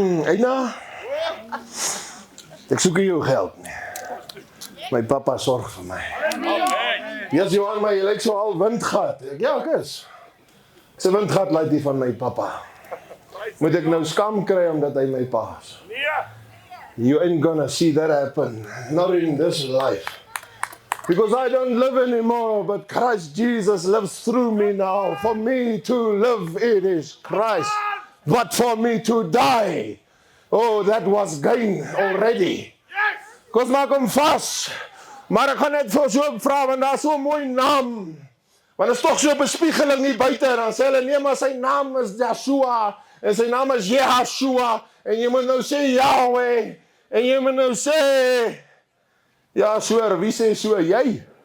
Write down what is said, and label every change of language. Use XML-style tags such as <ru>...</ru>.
<af>Eina, ek soek nie jou geld nie. My papa sorg vir my. Yes, Johan, maar jy lyk so al windgat. Ja, ek is. Ek sê windgat lyk die van my papa. Moet ek nou skam kry omdat hy my pa is?</af> <en>You ain't gonna see that happen. Not in this life. Because I don't live anymore, but Christ Jesus lives through me now. For me to live, it is Christ. But for me to die, oh, that was gain already.</en> <af>Because maak hom vas. Maar ek gaan net vir so vra, want daar is so 'n mooi naam. Want is toch so 'n bespiegeling nie buite. Dan sê hulle, nee, maar sy naam is Joshua, en sy naam is Jehoshua, en jy moet nou sê Yahweh, en jy moet nou sê, ja, soor, wie sê so, jy?</af>